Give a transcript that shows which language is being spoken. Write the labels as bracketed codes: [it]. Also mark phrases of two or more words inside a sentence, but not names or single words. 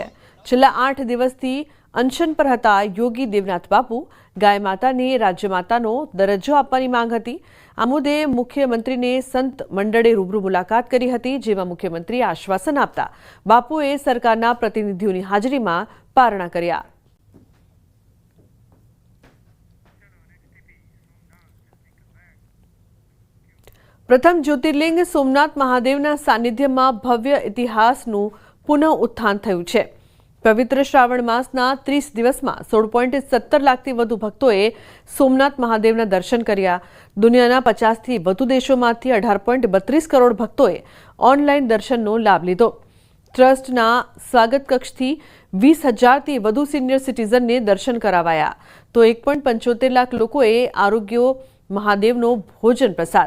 [gu] છેલ્લા 8 દિવસથી અનશન પર હતા યોગી દેવનાથ બાપુ। ગાય માતાને રાજ્ય માતાનો દરજ્જો આપવાની માંગ હતી। આ મુદ્દે મુખ્યમંત્રીને સંત મંડળે રૂબરૂ મુલાકાત કરી હતી, જેમાં મુખ્યમંત્રીએ આશ્વાસન આપતા બાપુએ સરકારના પ્રતિનિધિઓની હાજરીમાં પારણા કર્યા। પ્રથમ જ્યોતિર્લિંગ સોમનાથ મહાદેવના સાનિધ્યમાં ભવ્ય ઇતિહાસનું પુનઃ ઉત્થાન થયું છે। પવિત્ર શ્રાવણ માસના 30 દિવસમાં 16.17 લાખથી વધુ ભક્તોએ સોમનાથ મહાદેવના દર્શન કર્યા। દુનિયાના 50થી વધુ દેશોમાંથી 18.32 કરોડ ભક્તોએ ઓનલાઈન દર્શનનો લાભ લીધો। ટ્રસ્ટના સ્વાગત કક્ષથી 20,000થી વધુ સિનિયર સિટીઝનને દર્શન કરાવાયા, તો 1.75 લાખ લોકોએ આરોગ્ય મહાદેવનો ભોજન પ્રસાદ।